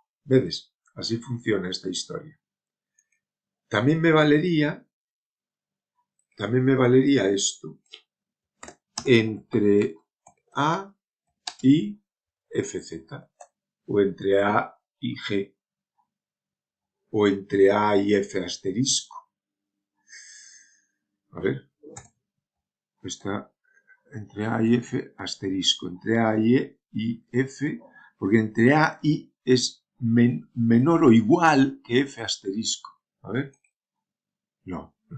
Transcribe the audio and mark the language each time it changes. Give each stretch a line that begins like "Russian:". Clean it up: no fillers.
Galician: Vedes, así funciona esta historia. Tamén me valería isto entre A y FZ, ou entre A y G, ou entre A y F asterisco.
Spanish: A ver, está entre A y F asterisco, entre A y F, porque entre A y es menor o igual que F asterisco. A ver, no.